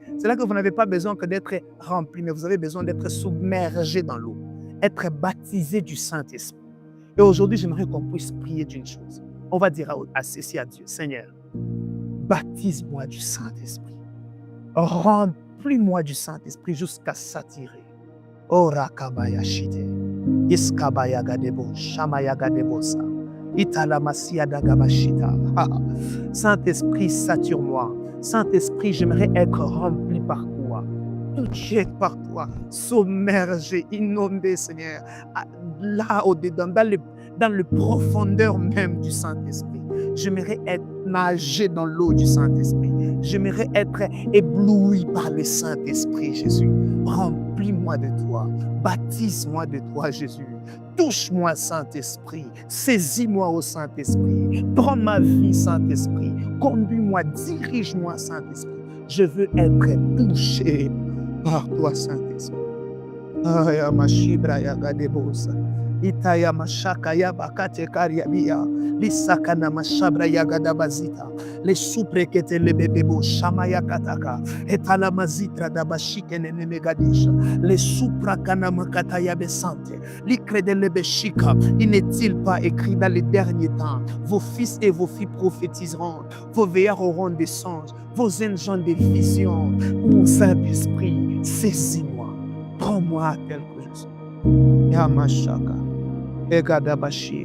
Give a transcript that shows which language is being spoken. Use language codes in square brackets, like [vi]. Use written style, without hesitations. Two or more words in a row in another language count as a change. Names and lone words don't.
[fr] C'est là que vous n'avez pas besoin que d'être rempli, mais vous avez besoin d'être submergé dans l'eau, être baptisé du Saint-Esprit. Et aujourd'hui, j'aimerais qu'on puisse prier d'une chose. On va dire à ceci à Dieu, Seigneur, baptise-moi du Saint-Esprit. Remplis-moi du Saint-Esprit jusqu'à saturer. Ora kabaya shite. Iskabaya gadebo, shamaya gadebosa. Italamasia dagabashita. Saint-Esprit, sature-moi. Saint-Esprit, j'aimerais être rempli par toi, touché par toi, submergé, inondé, Seigneur, là au-dedans, dans le profondeur même du Saint-Esprit. J'aimerais être nager dans l'eau du Saint-Esprit. J'aimerais être ébloui par le Saint-Esprit, Jésus. Remplis-moi de toi. Baptise-moi de toi, Jésus. Touche-moi, Saint-Esprit. Saisis-moi au Saint-Esprit. Prends ma vie, Saint-Esprit. Conduis-moi, dirige-moi, Saint-Esprit. Je veux être touché par toi, Saint-Esprit. Aya mashibra ya gadebosa. Itaya mashaka ya bakate kariabia. Lisakana mashabra ya gadabazita. Le suprekete le bebebo shamaya kataka. Etala mazitra dabashike nenemegadisha. Le suprakana makata ya besante. L'icrede le beshika. Il n'est-il pas écrit dans les derniers temps, vos fils et vos filles prophétiseront, vos veillards auront des songes, vos gens des visions. Ô Saint-Esprit, saisis-moi. Prends-moi tel que je suis. Yamashaka. Egadabashi.